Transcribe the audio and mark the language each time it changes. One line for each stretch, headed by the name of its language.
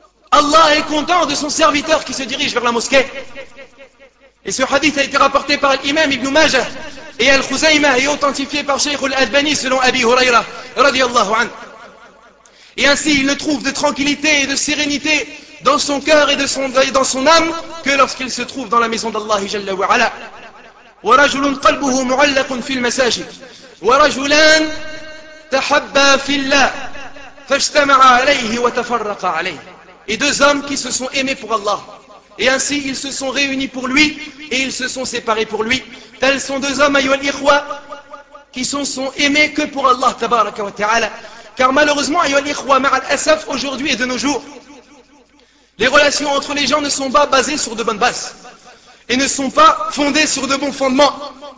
French: Allah est content de son serviteur qui se dirige vers la mosquée. Et ce hadith a été rapporté par l'imam Ibn Majah et Al-Khuzaymah et authentifié par Sheikh Al-Albani selon Abi Hurayra, radiallahu anhu. et ainsi il ne trouve de tranquillité et de sérénité dans son cœur et dans son âme que lorsqu'il se trouve dans la maison d'Allah Jalla wa Ala.
Arabic: ورجل قلبه معلق في المساجد ورجلان تحبا في الله فاجتمعا عليه وتفرقا عليه.
French: Et deux hommes qui se sont aimés pour Allah. Et ainsi, ils se sont réunis pour lui et ils se sont séparés pour lui. Tels sont deux hommes,
Arabic: ayyuhal ikhwa,
French: qui se sont aimés que pour Allah, tabaraka wa ta'ala. Car malheureusement,
Arabic: ayyuhal ikhwa, ma'al asaf,
French: aujourd'hui et de nos jours, les relations entre les gens ne sont pas basées sur de bonnes bases et ne sont pas fondées sur de bons fondements.